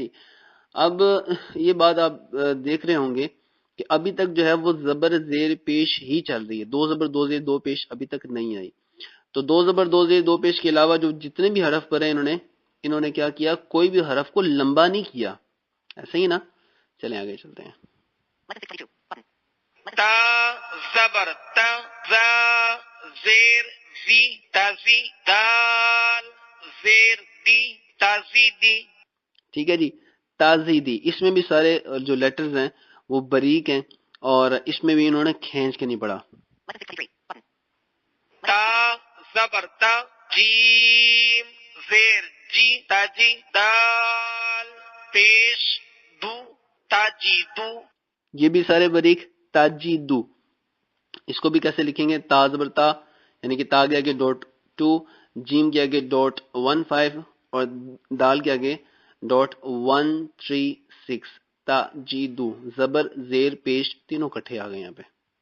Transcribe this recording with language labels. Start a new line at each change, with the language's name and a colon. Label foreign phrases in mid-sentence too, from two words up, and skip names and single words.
Urdu: اب یہ بات آپ دیکھ رہے ہوں گے کہ ابھی تک جو ہے وہ زبر زیر پیش ہی چل رہی ہے، دو زبر دو زیر دو پیش ابھی تک نہیں آئی. تو دو زبر دو زیر دو پیش کے علاوہ جو جتنے بھی حرف پڑے انہوں نے کیا کیا، کوئی بھی حرف کو لمبا نہیں کیا. ایسا ہی نا؟ چلیں آگے چلتے ہیں. تا زبر تا، زا زیر زی، تازی، دال زیر دی، تازی دی. ٹھیک ہے جی. تازیدی، اس میں بھی سارے جو لیٹرز ہیں وہ باریک ہیں اور اس میں بھی انہوں نے کھینچ کے نہیں پڑھا. تا زبر تا، جیم زیر جی، تاجی، دال پیش دو، تاجی دو. یہ بھی سارے باریک. تاجیدو، اس کو بھی کیسے لکھیں گے؟ تا زبر تا، یعنی کہ تا کے آگے ڈاٹ 2، جیم کے آگے ڈاٹ 15 اور دال کے آگے ڈاٹ 136. تاجیدو، زبر زیر پیش تینوں کٹھے آ گئے یہاں پہ.